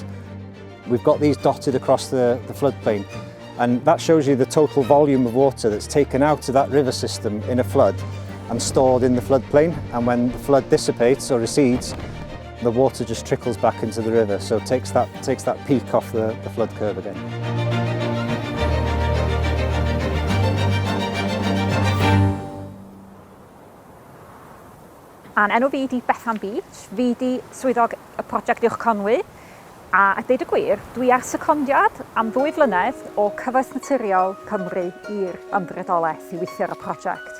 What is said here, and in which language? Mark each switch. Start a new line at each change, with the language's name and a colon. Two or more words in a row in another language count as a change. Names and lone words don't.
English: We've got these dotted across the floodplain, and that shows you the total volume of water that's taken out of that river system in a flood and stored in the floodplain, and when the flood dissipates or recedes, the water just trickles back into the river, so it takes that peak off the flood curve again.
Welsh: A'n enw fi di Bethan Beach, fi di swyddog y prosiect Uwch Conwy, a deud y gwir, dwi ar secondiad am 2 flynedd o cyfoeth naturiol Cymru i'r ymddiriedolaeth i weithio ar y prosiect.